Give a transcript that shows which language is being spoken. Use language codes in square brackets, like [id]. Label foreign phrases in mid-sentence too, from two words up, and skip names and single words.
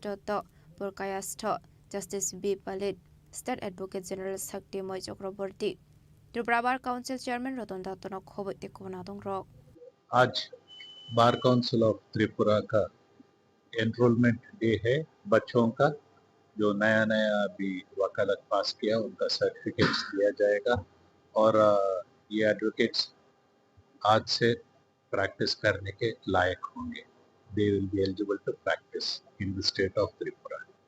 [en] Purkayastho Justice B. [trp] Palit State Advocate General Sakti Moi Chakraborty Tripura Bar Council Chairman Ratan Dattano Khobe Tikubonadong Rok [hi] आज बार काउंसिल ऑफ त्रिपुरा का [en] enrolment day [hi] है बच्चों का जो नया नया अभी वकालत पास किया उनका सर्टिफिकेट्स दिया जाएगा और ये एडवोकेट्स आज से प्रैक्टिस करने के लायक होंगे [en] they will be eligible to practice in the State of Tripura